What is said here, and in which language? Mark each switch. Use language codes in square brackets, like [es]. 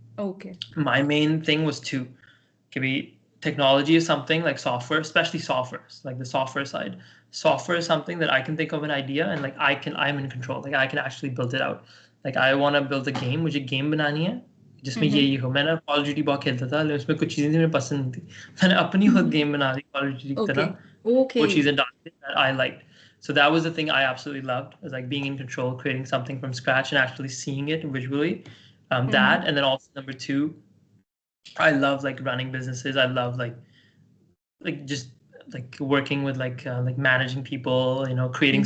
[en] Okay. My main thing was to be technology is something like software, especially softwares, like the software side. Software is something that I can think of an idea and like I'm in control. Like I can actually build it out. Like I want to build a game, [hi] मुझे game बनानी है जिसमें Mm-hmm. ये हो. मैंने Call of Duty बहुत खेलता था, लेकिन उसमें कुछ चीजें मुझे पसंद नहीं थी. मैंने अपनी खुद Mm-hmm. गेम बना दी Call of Duty की तरह. Okay. वो Okay. चीजें डाल के [en] that I liked. So that was the thing I absolutely loved, is like being in control, creating something from scratch and actually seeing it visually. Mm-hmm. That, and then also number two, I love like running businesses. I love just like working with like managing people, creating